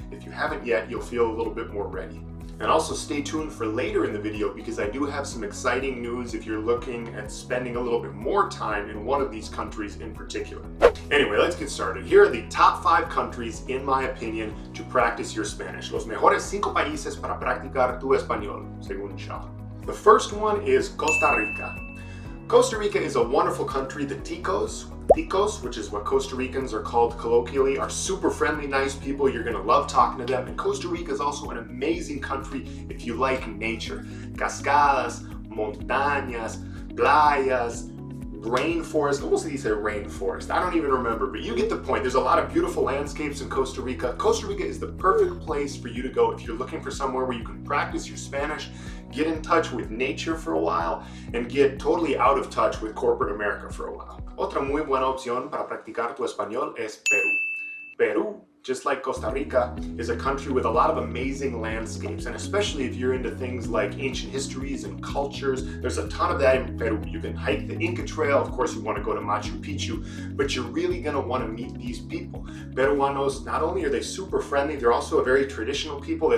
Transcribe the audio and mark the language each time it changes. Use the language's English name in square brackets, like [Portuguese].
[English] If you haven't yet, you'll feel a little bit more ready. And also stay tuned for later in the video because I do have some exciting news if you're looking at spending a little bit more time in one of these countries in particular. Anyway, let's get started. Here are the top 5 countries, in my opinion, to practice your Spanish. [Spanish] Los mejores 5 países para practicar tu español, según Sean. [English] The first one is Costa Rica. Costa Rica is a wonderful country. The Ticos, which is what Costa Ricans are called colloquially, are super friendly, nice people. You're going to love talking to them. And Costa Rica is also an amazing country if you like nature. [Spanish] Cascadas, montañas, playas, rainforest. ¿Cómo se dice rainforest? [English] I don't even remember, but you get the point. There's a lot of beautiful landscapes in Costa Rica. Costa Rica is the perfect place for you to go if you're looking for somewhere where you can practice your Spanish, get in touch with nature for a while, and get totally out of touch with corporate America for a while. [Spanish] Otra muy buena opción para practicar tu español es Peru. [English] Peru, just like Costa Rica, is a country with a lot of amazing landscapes, and especially if you're into things like ancient histories and cultures, there's a ton of that in Peru. You can hike the Inca Trail, of course you want to go to Machu Picchu, but you're really going to want to meet these people. Peruanos, not only are they super friendly, they're also a very traditional people.